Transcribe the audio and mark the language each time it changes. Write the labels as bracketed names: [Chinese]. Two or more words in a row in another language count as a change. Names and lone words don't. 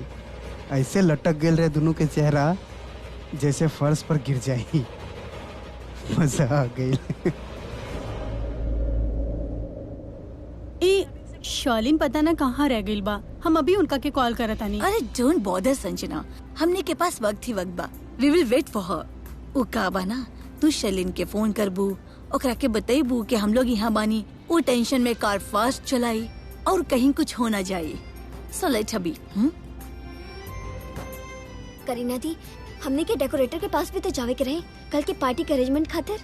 [Bhojpuri] ऐसे लटक गए रहे दोनों के चेहरा जैसे फर्श पर गिर जाई। मजा आ गई। शर्लिन पता ना कहाँ रह गई बा। हम अभी उनका के कॉल करत आनी। अरे [English] don't bother [Bhojpuri] संजना, हमने के पास वक्त ही वक्त बा। [English] we will wait for her. [Bhojpuri] वो का बा ना, तू शर्लिन के फोन करबू, ओकरा के बतईबू कि हम लोग यहाँ बानी। वो टेंशन में [English] car fast [Bhojpuri] चलाई और कहीं कुछ हो ना जाए। सो लेट अभी। करीना दी, हमने के डेकोरेटर के पास भी तो जावे के रहे कल के पार्टी के अरेंजमेंट खातिर।